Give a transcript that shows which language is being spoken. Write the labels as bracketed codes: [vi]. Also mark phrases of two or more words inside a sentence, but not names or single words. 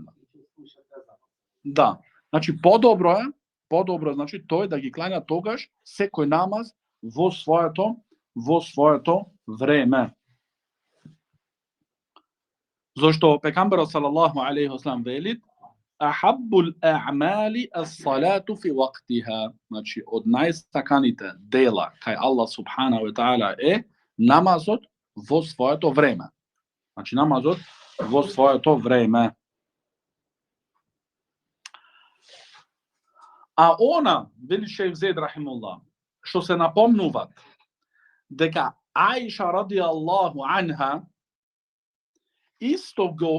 [mk] Да, значи подобро е, значи тој да ги клања тогаш секој намаз во своето време. Зошто пекамберот [ar] صلى الله عليه وسلم вели: "أحب الأعمال الصلاة في وقتها." [mk] Значи од најстаканите дела кај Аллах [ar] سبحانه وتعالى [mk] е намазот во своето време. Значи намазот во своето време. А она, вели Шејх Зеид рахимуллах, што се напомнуваат дека Аиша [ar] رضي الله عنها [mk] исто го